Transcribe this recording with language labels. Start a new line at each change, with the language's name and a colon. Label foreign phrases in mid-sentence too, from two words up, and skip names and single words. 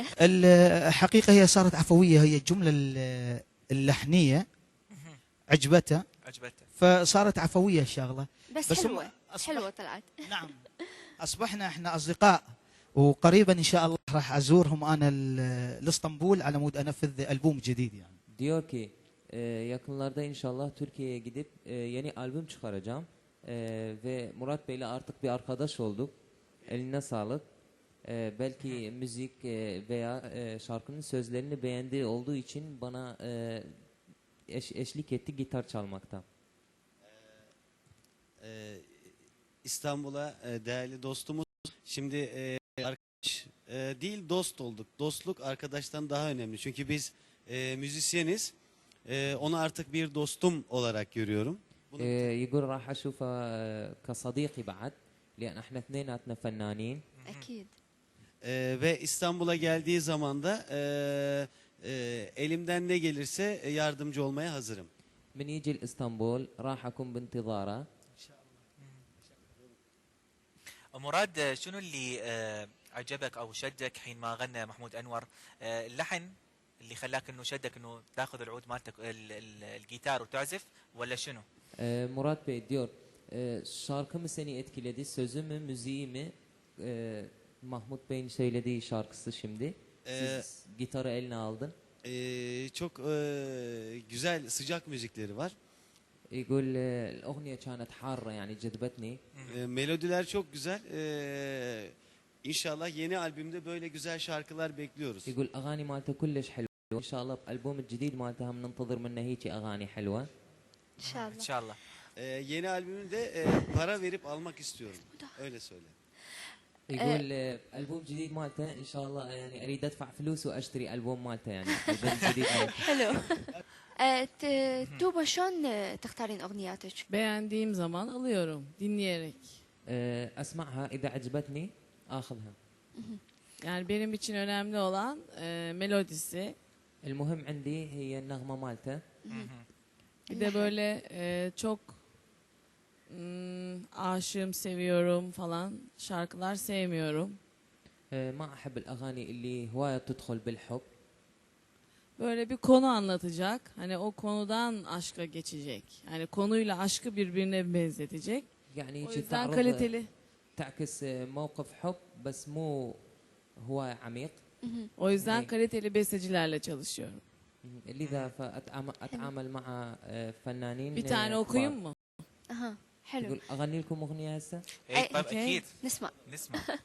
Arabic: الحقيقة هي صارت عفوية، هي الجملة اللحنية عجبته فصارت عفوية الشغلة. بس حلوة حلوة طلعت. نعم. أصبحنا احنا أصدقاء، وقريبا إن شاء الله راح أزورهم أنا لإسطنبول على مود أنفذ ألبوم جديد يعني.
Turkish: Diyor ki yakınlarda inşallah Türkiye'ye gidip yeni albüm çıkaracağım. Ve Murat Bey'le artık bir arkadaş olduk. Eline sağlık. Belki müzik veya şarkının sözlerini beğendiği olduğu için bana eşlik etti gitar çalmakta. İstanbul'a değerli dostumuz. Şimdi arkadaş değil dost olduk. Dostluk arkadaştan daha önemli. Çünkü biz müzisyeniz. Onu artık bir dostum olarak görüyorum.
Arabic: يقول راح اشوفه كصديقي بعد لان احنا اثنيناتنا فنانين. أكيد.
Turkish: Ve İstanbul'a geldiği zaman da elimden ne gelirse yardımcı olmaya hazırım.
Arabic: من يجي لإسطنبول راح اكون بانتظاره. مراد شنو اللي عجبك او شدك حينما غنى محمود انور؟ اللحن اللي خلاك انه شدك انه تاخذ العود مالتك الجيتار وتعزف ولا شنو؟
Turkish: Murat Bey diyor şarkı mı seni etkiledi, sözü mü, müziği mi? Mahmut Bey'in söylediği şarkısı şimdi. Siz gitarı eline aldın. Çok güzel sıcak müzikleri var.
Arabic: يقول الأغنية كانت حارة يعني جذبتني.
Turkish: Melodiler çok güzel. İnşallah yeni albümde böyle güzel şarkılar bekliyoruz.
Arabic: يقول أغاني مالته كلش حلوة. إن شاء الله بألبوم الجديد مالته هم ننتظر منه هيك أغاني حلوة. إن شاء الله. ان شاء الله.
Turkish: Yeni albümünde para verip almak istiyorum. Öyle söyle.
Arabic: يقول ألبوم جديد مالته إن شاء الله يعني أريد أدفع فلوس وأشتري ألبوم مالته يعني ألبوم جديد مالته. حلو. توبة شلون تختارين أغنياتك؟
Turkish: Beğendiğim zaman alıyorum dinleyerek.
Arabic: أسمعها إذا عجبتني آخذها.
Turkish: Yani benim için önemli olan melodisi.
Arabic: المهم عندي هي النغمة مالته.
Turkish: Bir de böyle çok aşığım, seviyorum falan şarkılar sevmiyorum.
Arabic: ما أحب الأغاني اللي هواية تدخل بالحب.
Turkish: Böyle bir konu anlatacak. Hani o konudan aşka geçecek. Yani konuyla aşkı birbirine benzetecek.
Arabic: يعني
Turkish: O
Arabic: يجي
Turkish: yüzden
Arabic: تعرض
Turkish: kaliteli.
Arabic: تعكس موقف حب بس مو هواية عميق.
Turkish: O yüzden Ne? kaliteli bestecilerle çalışıyorum.
Arabic: لذا فأتعامل مع فنانين.
Turkish: Bir tane okuyayım mı?
Arabic: أها حلو. يقول أغني لكم أغنية هسه. اي طيب أوكي. اكيد نسمع. نسمع.